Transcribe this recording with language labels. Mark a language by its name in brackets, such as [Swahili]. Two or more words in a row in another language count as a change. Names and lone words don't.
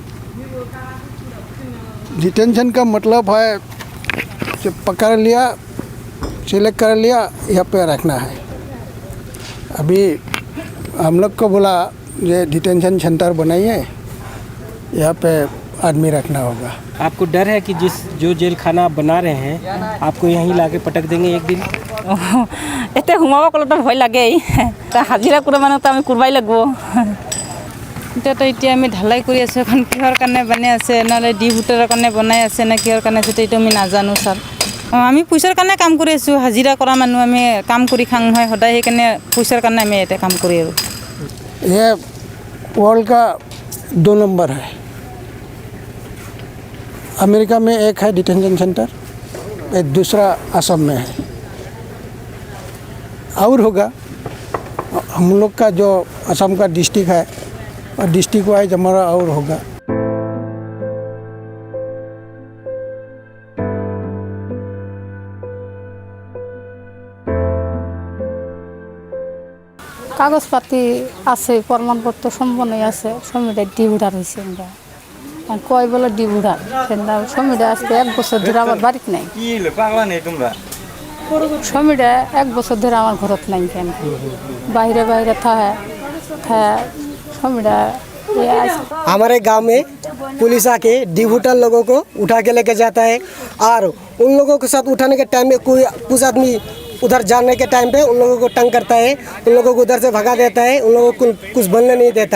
[Hindi] डिटेंशन का मतलब है जो पकड़ लिया, सिलेक्ट कर लिया, यहाँ पे रखना है। अभी हम लोग को बोला ये [English] detention centre [Hindi] बनाइए, यहाँ पे आदमी रखना होगा। आपको डर है कि जो जेल खाना बना रहे हैं आपको यहीं लाके पटक देंगे एक दिन? [Assamese] এতে সোমাব ক'লে তো ভয় লাগেই, হাজিৰা কৰা মানুহ তো আমি কৰিবই লাগিব। এতিয়া আমি ঢালাই কৰি আছোঁ, এখন কিহৰ কাৰণে বনাই আছে, নহ'লে ডিভোটাৰৰ কাৰণে বনাই আছে নে কিহৰ কাৰণে আছে এইটো আমি নাজানো ছাৰ। আমি পইচাৰ কাৰণে কাম কৰি আছোঁ, হাজিৰা কৰা মানুহ, আমি কাম কৰি খাওঁ হয় সদায়, সেইকাৰণে পইচাৰ কাৰণে আমি ইয়াতে কাম কৰি আৰু। [Hindi] ये वर्ल्ड का 2 नंबर है। अमेरिका में एक है [English] detention centre, [Hindi] एक दूसरा असम में है। और होगा हम लोग का जो असम का डिस्ट्रिक्ट है और [English] district wise [Hindi] हमारा और होगा। [Bangla] কাগজ পাতি আছে, প্রমাণপত্র সম্পন্ন আছে, সমিতি ডিভোটার হয়েছে। আমরা কয় বলে ডিভোটার, সমিতি আজকে 1 বছর ধরে আমার বাড়িতে নাই। সমিতি 1 বছর ধরে আমার ঘরত নাই, কেন বাইরে বাইরে থাকে समिति। [Hindi] हमारे गांव में पुलिस आके डिवोटर लोगों को उठा के लेके जाता है और उन लोगों के साथ उठाने के टाइम में कोई कुछ आदमी उधर जाने के टाइम पे उन लोगों को तंग करता है, उन लोगों को उधर से भगा देता है, उन लोगों को कुछ बोलने नहीं देता।